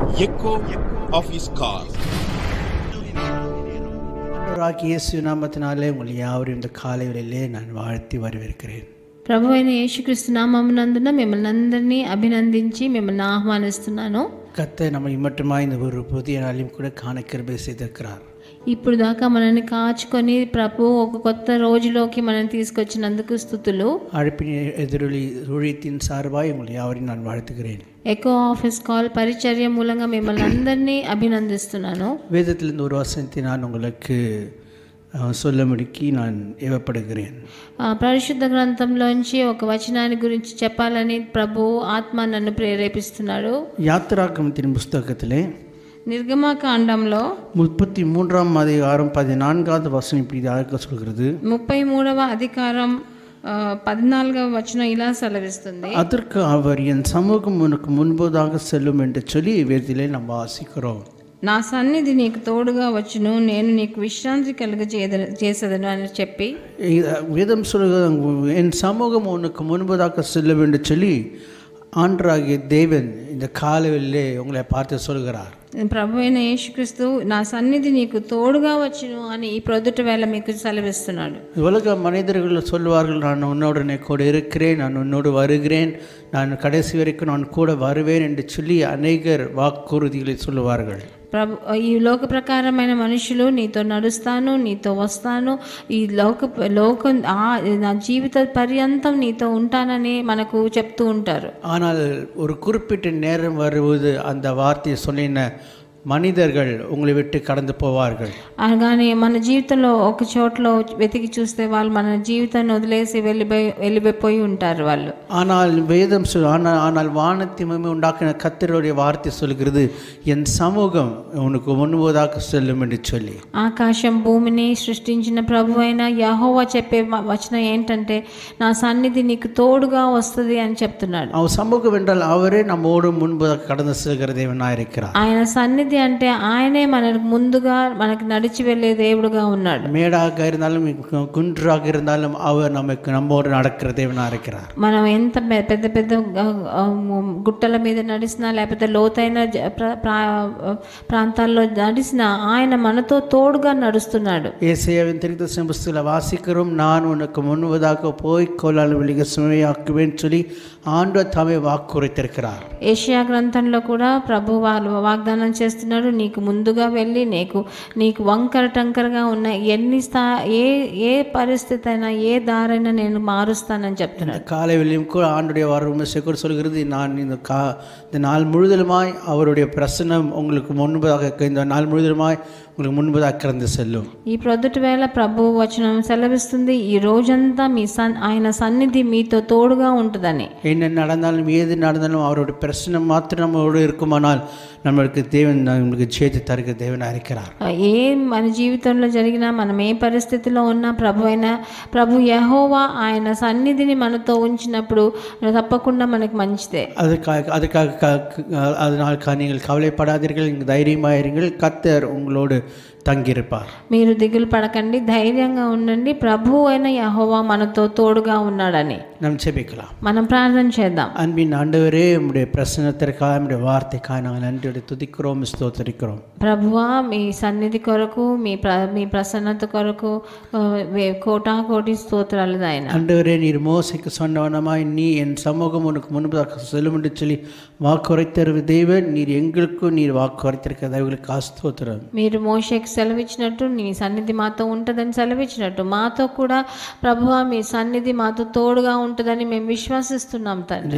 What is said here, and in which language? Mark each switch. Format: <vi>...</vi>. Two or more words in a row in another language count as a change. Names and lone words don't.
<en>echo of his call.</en> <ta>இயேசு நாமத்தினாலே உங்களை யாவரையும் இந்த காலை வேளையிலே நான் வாழ்த்தி வரவேற்கிறேன்.</ta> <te>ప్రభు అయిన యేసుక్రీస్తు నామమునందున మిమ్మల్ని అందరినీ అభినందించి మిమ్మల్ని ఆహ్వానిస్తున్నాను.</te> <ta>கர்த்தர் நம்மை மட்டுமாய் இந்த ஒரு புதிய நாளையும் கூட காண கிருபை செய்திருக்கிறார்.</ta> <te>ఇప్పుడు దాకా మనల్ని కాచుకొని ప్రభు ఒక కొత్త రోజులోకి మనల్ని తీసుకొచ్చినందుకు స్తుతులు.</te> <ta>அழைப்பின் எதிரொலி ஊழியத்தின் சார்பாய் உங்களை யாவரையும் நான் வாழ்த்துகிறேன்.</ta> <en>echo of his call</en> <te>పరిచర్య మూలంగా మిమ్మల్ని అందరినీ అభినందిస్తున్నాను.</te> <ta>வேதத்திலிருந்து ஒரு வசனத்தை நான் உங்களுக்கு சொல்லும்படிக்கு நான் ஏவப்படுகிறேன்.</ta> <te>పరిశుద్ధ గ్రంథంలోంచి ఒక వచనాన్ని గురించి చెప్పాలని ప్రభు ఆత్మ నన్ను ప్రేరేపిస్తున్నాడు.</te> <ta>யாத்திராகமத்தின் புஸ்தகத்திலே</ta> <te>నిర్గమకాండంలో</te> <ta>33ஆம் அதிகாரம் 14வது வசனம் இப்படி சொல்கிறது.</ta> <te>33వ అధికారం 14వ వచనం ఇలా సెలవిస్తుంది.</te> <ta>அதற்கு அவர் என் சமூகம் உனக்கு முன்பதாக செல்லும் என்று சொல்லி வேதத்திலே நாம் வாசிக்கிறோம்.</ta> <te>నా సన్నిధి నీకు తోడుగా వచ్చును, నేను నీకు విశ్రాంతి చేసేదను అని చెప్పి</te> <ta>வேதம் சொல்கிறது என் சமூகம் உனக்கு முன்பதாக செல்லும் என்று சொல்லி ஆண்டவராகிய தேவன் இந்த காலையிலே உங்களை பார்த்து சொல்கிறார்.</ta> <te>ప్రభు అయిన యేసుక్రీస్తు నా సన్నిధి నీకు తోడుగా వచ్చును అని ఈ ప్రొద్దుట వేళ మీకు సెలవిస్తున్నాడు.</te> <ta>உலக மனிதர்கள் சொல்வார்கள், நான் உன்னோடனே கூட இருக்கிறேன், நான் உன்னோடு வருகிறேன், நான் கடைசி வரைக்கும் நான் கூட வருவேன் என்று சொல்லி அநேகர் வாக்குறுதிகளை சொல்லுவார்கள்.</ta> <te>ప్రభు ఈ లోక ప్రకారమైన మనుషులు నీతో నడుస్తాను, నీతో వస్తాను, ఈ లోకం నా జీవిత పర్యంతం నీతో ఉంటానని మనకు చెప్తూ ఉంటారు.</te> <ta>ஆனால் ஒரு குறிப்பிட்ட நேரம் வருவது அந்த வார்த்தையை சொன்ன மனிதர்கள் உங்களை விட்டு கடந்து போவார்கள்.</ta> <te>కానీ మన జీవితంలో ఒక చోట్లో వెతికి చూస్తే వాళ్ళు మన జీవితాన్ని వదిలేసి వెళ్ళిపోయి ఉంటారు వాళ్ళు.</te> <ta>ஆனால் வேதம் ஆனால் வானத்தையுமே உண்டாக்கின கர்த்தருடைய வார்த்தை சொல்கிறது, என் சமூகம் உனக்கு முன்பதாக செல்லும் என்று சொல்லி.</ta> <te>ఆకాశం భూమిని సృష్టించిన ప్రభు అయిన యెహోవా చెప్పే వచనం ఏంటంటే నా సన్నిధి నీకు తోడుగా వస్తుంది అని చెప్తున్నాడు.</te> <ta>அவர் சமூகம் என்றால் அவரே நம்மோடு முன்பதாக கடந்து செல்கிற தேவனாய் இருக்கிறார்.</ta> <te>ఆయన సన్నిధి అంటే ఆయనే మనకు ముందుగా మనకు నడిచి వెళ్ళే దేవుడుగా ఉన్నాడు.</te> <ta>மேடாக இருந்தாலும் குன்றாக இருந்தாலும் அவர் நம்மோடு நடக்கிற தேவனாய் இருக்கிறார்.</ta> <te>మనం ఎంత పెద్ద పెద్ద గుట్టల మీద నడిచినా లేకపోతే లోతైన ప్రాంతాల్లో నడిచినా ఆయన మనతో తోడుగా నడుస్తున్నాడు.</te> <ta>ஏசாயாவின் தீர்க்கதரிசன புத்தகத்தில் வாசிக்கிறோம், நான் உனக்கு முன்பதாக போய் கோலால் வெளியே சுமையாக்குவேன் சொல்லி ஆண்டவர் தாமே வாக்குரைத்திருக்கிறார்.</ta> <te>ఏషియా గ్రంథంలో కూడా ప్రభు వాగ్దానం చేస్తున్నాడు, నీకు ముందుగా వెళ్ళి నీకు వంకర టంకరగా ఉన్న ఏ పరిస్థితి అయినా ఏ దారైనా నేను మారుస్తానని చెప్తున్నాడు.</te> <ta>காலை வெளியும் கூட ஆண்டுடைய வார்த்தை கூட சொல்கிறது, நான் இந்த நாள் முழுவதுமாய் அவருடைய பிரசன்னம் உங்களுக்கு முன்பதாக இந்த நாள் முழுவதுமாய் உங்களுக்கு முன்பதாக கடந்து செல்லும்.</ta> <te>ఈ ప్రొద్దుటి వేళ ప్రభు వచనం సెలవిస్తుంది, ఈ రోజంతా ఆయన సన్నిధి మీతో తోడుగా ఉంటుందని.</te> <ta>என்ன நடந்தாலும் ஏது நடந்தாலும் அவருடைய பிரசன்னம் மாத்திரம் நம்மளோடு இருக்குமானால் நம்மளுக்கு தேவன் நம்மளுக்கு ஜெயத்தை தருகிற தேவனாக இருக்கிறார்.</ta> <te>ఏ మన జీవితంలో జరిగినా మనం ఏ పరిస్థితిలో ఉన్నా ప్రభు యెహోవா ఆయన సన్నిధిని మనతో ఉంచినప్పుడు తప్పకుండా మనకు మంచిదే.</te> <ta>அதனால் நீங்கள் கவலைப்படாதீர்கள், நீங்கள் தைரியமாயிருங்கள், கர்த்தர் உங்களோடு தங்கியிருப்பார்.</ta> <te>మీరు దిగులు పడకండి, ధైర్యంగా ఉండండి, ప్రభు అయిన యెహోవా మనతో తోడుగా ఉన్నాడని.</te> <ta>நாம் ஜெபிக்கலாம்.</ta> <te>మనం ప్రార్థన చేద్దాం.</te> <ta>அன்பின் ஆண்டவரே, உம்முடைய பிரசன்னத்திற்காக உம்முடைய வார்த்தைக்காக நாங்கள் நன்றியோடு துதிக்கிறோம், ஸ்தோத்திரிக்கிறோம்.</ta> <te>ప్రభువా మీ సన్నిధి కొరకు మీ ప్రసన్నత కొరకు కోటాకోటి స్తోత్రాలు నాయనా.</te> <ta>ஆண்டவரே, நீர் மோசேக்கு சொன்னவனமாய் நீ என் சமூகம் உனக்கு முன்பதாக செல்லும் என்று சொல்லி வாக்குரைத்திருக்கிற தேவன், நீர் எங்களுக்கும் நீர் வாக்குரைத்திருக்கிற தேவர்களுக்கு ஸ்தோத்திரம்.</ta> <te>మీరు మోషేకి సెలవిచ్చినట్టు నీ సన్నిధి మాతో ఉంటుందని సెలవిచ్చినట్టు మాతో కూడా ప్రభువా మీ సన్నిధి మాతో తోడుగా ఉంటుందని మేము విశ్వసిస్తున్నాం తండ్రి.</te>